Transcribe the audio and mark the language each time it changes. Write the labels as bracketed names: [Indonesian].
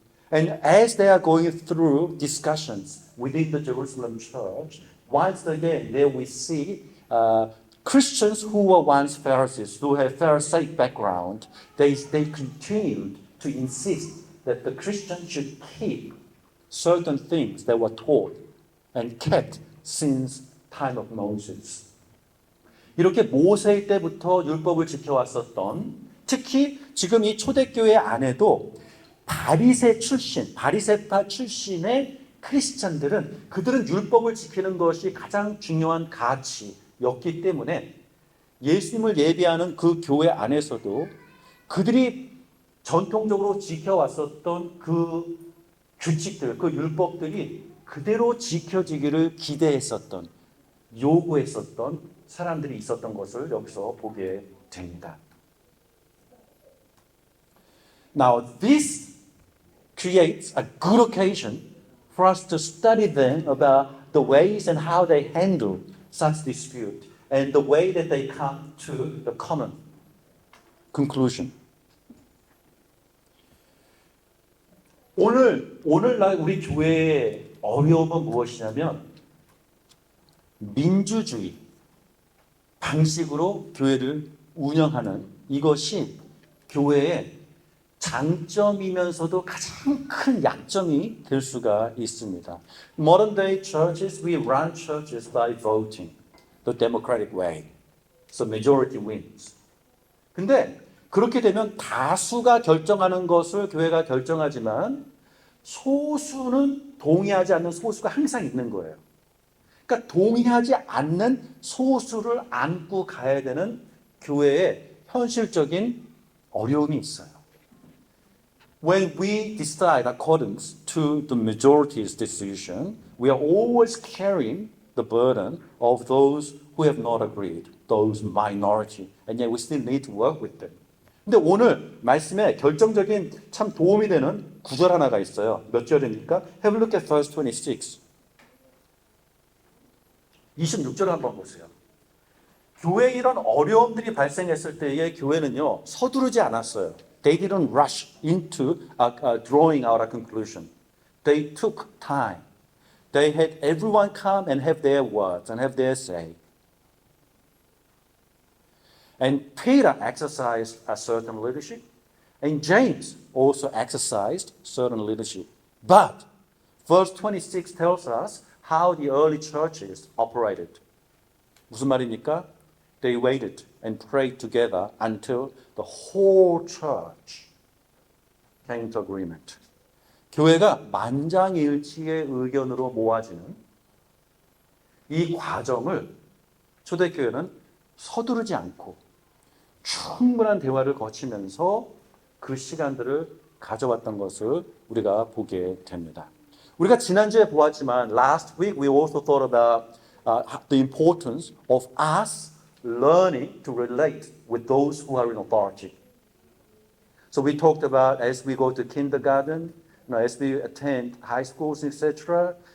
[English] And as they are going through discussions within the Jerusalem church, once again, there we see Christians who were once Pharisees, who have Pharisaic background, they continued to insist that the Christians should keep certain things that were taught and kept since time of Moses. [Korean] 이렇게 모세 때부터 율법을 지켜왔었던, 특히 지금 이 초대교회 안에도 바리새파 출신의 크리스찬들은 그들은 율법을 지키는 것이 가장 중요한 가치였기 때문에 예수님을 예배하는 그 교회 안에서도 그들이 전통적으로 지켜왔었던 그 규칙들, 그 율법들이 그대로 지켜지기를 기대했었던, 요구했었던 사람들이 있었던 것을 여기서 보게 됩니다. [English] Now, this creates a good occasion for us to study them about the ways and how they handle such dispute and the way that they come to the common conclusion. [Korean] 오늘날 우리 교회의 어려움은 무엇이냐면 민주주의 방식으로 교회를 운영하는 이것이 교회의 장점이면서도 가장 큰 약점이 될 수가 있습니다. [English] Modern day churches, we run churches by voting the democratic way. So majority wins. [Korean] 근데 그렇게 되면 다수가 결정하는 것을 교회가 결정하지만 소수는 동의하지 않는 소수가 항상 있는 거예요. 그러니까 동의하지 않는 소수를 안고 가야 되는 교회의 현실적인 어려움이 있어요. [English] When we decide according to the majority's decision, we are always carrying the burden of those who have not agreed, those minority, and yet we still need to work with them. [Korean] 근데 오늘 말씀에 결정적인 참 도움이 되는 구절 하나가 있어요. 몇 절입니까? [English] Have a look at verse 26. [Korean] 26절 한번 보세요. 교회에 이런 어려움들이 발생했을 때에 교회는요, 서두르지 않았어요. [English] They didn't rush into drawing out a conclusion. They took time. They had everyone come and have their words and have their say. And Peter exercised a certain leadership, and James also exercised certain leadership. But verse 26 tells us how the early churches operated. [Korean] 무슨 말입니까? [English] They waited and prayed together until the whole church came to agreement. [Korean] 교회가 만장일치의 의견으로 모아지는 이 과정을 초대교회는 서두르지 않고 충분한 대화를 거치면서 그 시간들을 가져왔던 것을 우리가 보게 됩니다. 우리가 지난주에 보았지만 [English] last week we also thought about the importance of us learning to relate with those who are in authority. So we talked about as we go to kindergarten, as we attend high schools, etc.